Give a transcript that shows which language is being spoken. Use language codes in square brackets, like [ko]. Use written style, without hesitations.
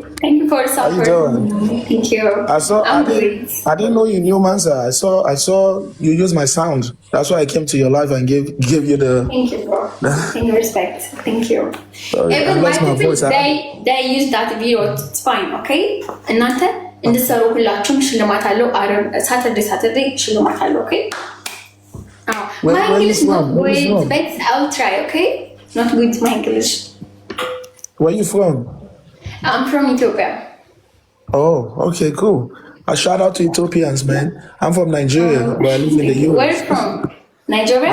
[en] Thank you for support. How you doing? Thank you. I didn't know you knew Mansa. I saw you use my sound. That's why I came to your live and gave you the. Thank you, bro. Thank you, respect. Thank you. Even my people, they use that video. It's fine, okay? [am] እናንተ እንድትሰሩ ሁላችሁም ሽልማት አለው። ሳተርዴ ሽልማት አለው። Okay? [en] My English is not good, but I'll try, okay? Not good my English. Where you from? I'm from Ethiopia. Oh, okay, cool. A shout out to Ethiopians, man. I'm from Nigeria, but I live in the US. Where from? Nigeria?